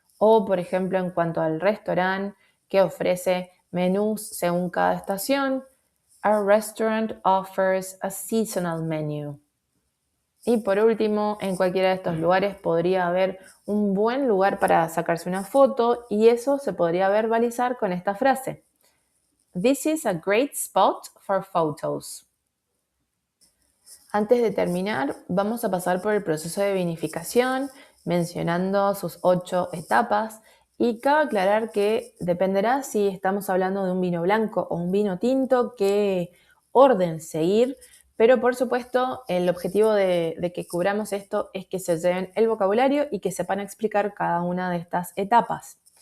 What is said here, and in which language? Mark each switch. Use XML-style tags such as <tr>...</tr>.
<es>O, por ejemplo, en cuanto al restaurante que ofrece menús según cada estación,</es> <en>our restaurant offers a seasonal menu.</en> <es>Y por último, en cualquiera de estos lugares podría haber un buen lugar para sacarse una foto y eso se podría verbalizar con esta frase.</es> <en>This is a great spot for photos.</en> <es>Antes de terminar, vamos a pasar por el proceso de vinificación, mencionando sus 8 etapas. Y cabe aclarar que dependerá si estamos hablando de un vino blanco o un vino tinto, qué orden seguir. Pero por supuesto, el objetivo de que cubramos esto es que se lleven el vocabulario y que sepan explicar cada una de estas etapas.</es>